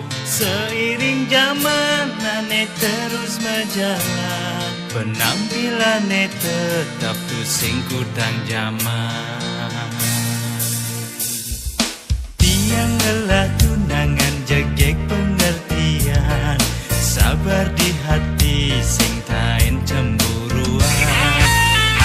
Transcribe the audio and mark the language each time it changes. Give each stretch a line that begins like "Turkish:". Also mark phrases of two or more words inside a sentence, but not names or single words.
Indonesian: Seiring zaman nane terus berjalan, penampilannya tetap
Balinese: tu sing kutang
Indonesian: zaman. Dia
Balinese: ngelah tunangan jegek
Indonesian: pengertian, sabar di hati
Balinese: sing tain
Indonesian: cemburuan.